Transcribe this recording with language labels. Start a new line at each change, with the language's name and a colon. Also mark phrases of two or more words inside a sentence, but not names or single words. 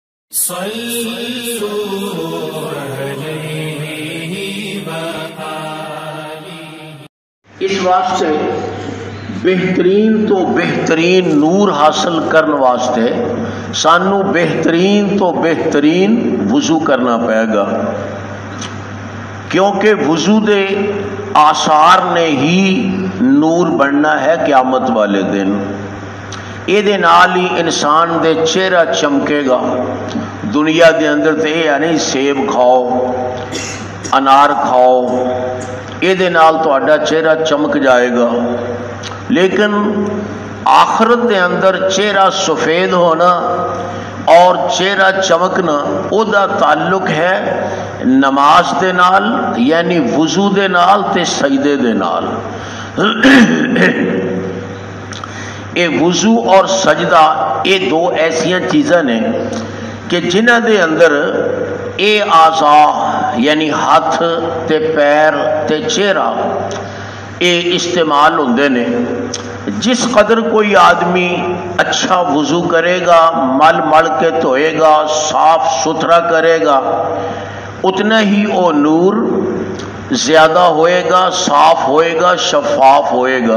Punjabi: اس واسطے بہترین تو بہترین نور حاصل کرنے واسطے سانو بہترین تو بہترین وضو کرنا پائے گا، کیونکہ وضو دے آثار نے ہی نور بننا ہے قیامت والے دن۔ یہ نال ہی انسان دے چہرہ چمکے گا۔ دنیا دے اندر تے یہ نہیں سیب کھاؤ انار کھاؤ، یہ نال تہاڈا چہرہ چمک جائے گا، لیکن آخرت دے اندر چہرہ سفید ہونا اور چہرہ چمکنا او دا تعلق ہے نماز دے نال، یعنی وضو دے نال تے سجدے دے نال۔ اے وضو اور سجدہ یہ دو ایسیاں چیزاں نے کہ جنہ دے اندر اے اعضاء یعنی ہاتھ تے پیر تے چہرہ اے استعمال ہوندے نے۔
Urdu: جس قدر کوئی آدمی اچھا وضو کرے گا، مل مل کے دھوئے گا، صاف ستھرا کرے گا، اتنا ہی وہ نور زیادہ ہوئے گا، صاف ہوئے گا، شفاف ہوئے گا۔